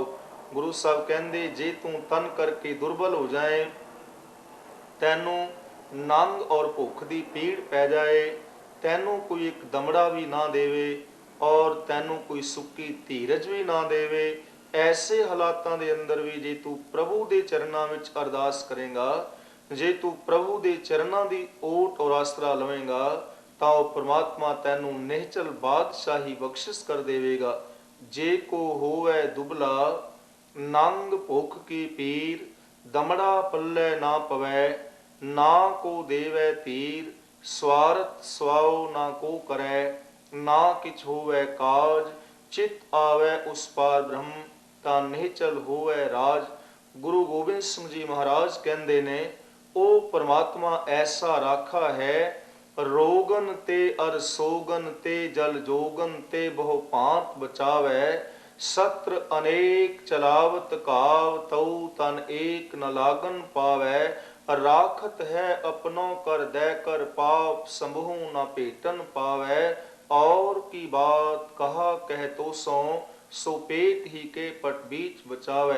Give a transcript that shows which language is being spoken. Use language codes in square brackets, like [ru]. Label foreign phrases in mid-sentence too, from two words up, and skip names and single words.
[pa] ਗੁਰੂ ਸਾਹਿਬ ਕਹਿੰਦੇ, ਜੇ ਤੂੰ ਤਨ ਕਰਕੇ ਦੁਰਬਲ ਹੋ ਜਾਏ, ਤੈਨੂੰ ਨੰਗ ਔਰ ਭੁੱਖ ਦੀ ਪੀੜ ਪੈ ਜਾਏ, ਤੈਨੂੰ ਕੋਈ ਇੱਕ ਦਮੜਾ ਵੀ ਨਾ ਦੇਵੇ ਔਰ ਤੈਨੂੰ ਕੋਈ ਸੁੱਕੀ ਧੀਰਜ ਵੀ ਨਾ ਦੇਵੇ, ਐਸੇ ਹਾਲਾਤਾਂ ਦੇ ਅੰਦਰ ਵੀ ਜੇ ਤੂੰ ਪ੍ਰਭੂ ਦੇ ਚਰਨਾਂ ਵਿੱਚ ਅਰਦਾਸ ਕਰੇਗਾ, ਜੇ ਤੂੰ ਪ੍ਰਭੂ ਦੇ ਚਰਨਾਂ ਦੀ ਓਟ ਔਰ ਆਸਰਾ ਲਵੇਂਗਾ, ਤਾਂ ਉਹ ਪਰਮਾਤਮਾ ਤੈਨੂੰ ਨਿਹਚਲ ਬਾਦਸ਼ਾਹੀ ਬਖਸ਼ਿਸ਼ ਕਰ ਦੇਵੇਗਾ। ਜੇ ਕੋ ਹੋਵੇ ਦੁਬਲਾ, ਨੰਗ ਭੁੱਖ ਕੀ ਪੀਰ, ਦਮੜਾ ਪੱਲੇ ਨਾ ਪਵੈ, ਨਾ ਕੋ ਦੇਵੈ ਤੀਰ, ਸਵਾਰਥ ਸਵਾਓ ਨਾ ਕੋ ਕਰੈ, ਨਾ ਕਿਛ ਹੋਵੈ ਕਾਜ, ਚਿਤ ਆਵੈ ਉਸ ਪਾਰ ਬ੍ਰਹਮ, ਤਾਂ ਨਿਹਚਲ ਹੋਵੈ ਰਾਜ। ਗੁਰੂ ਗੋਬਿੰਦ ਸਿੰਘ ਜੀ ਮਹਾਰਾਜ ਕਹਿੰਦੇ ਨੇ, ਉਹ ਪਰਮਾਤਮਾ ਐਸਾ ਰਾਖਾ ਹੈ, ਰੋਗਨ ਤੇ ਅਰ ਸੋਗਨ ਤੇ ਜਲ ਜੋਗਨ ਤੇ ਬਹੁ ਭਾਂਤ ਬਚਾਵੈ, ਸਤਰ ਅਨੇਕ ਚਲਾਵਤ ਕਾਵ, ਤਉ ਤਨ ਏਕ ਨ ਲਾਗਨ ਪਾਵੈ, ਰਾਖਤ ਹੈ ਆਪਣੋ ਕਰ ਦੈ ਕਰ ਪਾਪ, ਸੰਭੂ ਨ ਭੇਟਨ ਪਾਵੈ, ਔਰ ਕੀ ਬਾਤ ਕਹਾ ਕਹਿ ਤੋ ਸੋ ਪੇਟ ਹੀ ਕੇ ਪਟ ਬੀਚ ਬਚਾਵੈ।